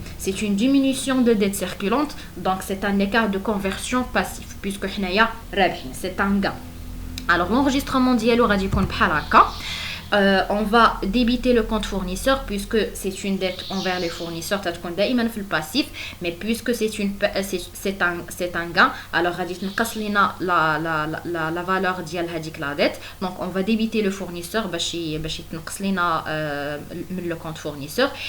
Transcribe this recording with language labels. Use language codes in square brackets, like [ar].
[fr] C'est une diminution de dette circulante, donc c'est un écart de conversion passif, puisque c'est un gain. Alors l'enregistrement [ar] dialo غادي يكون بحال هكا. [fr] On va débiter le compte fournisseur puisque c'est une dette envers les fournisseurs, [ar] تتكون دائما في الباسيف, [fr] mais puisque c'est un gain, alors [ar] غادي تنقص لينا [fr] la valeur ديال هذيك la dette. Donc on va débiter le fournisseur [ar] باش يتنقص لينا من [fr] le compte fournisseur.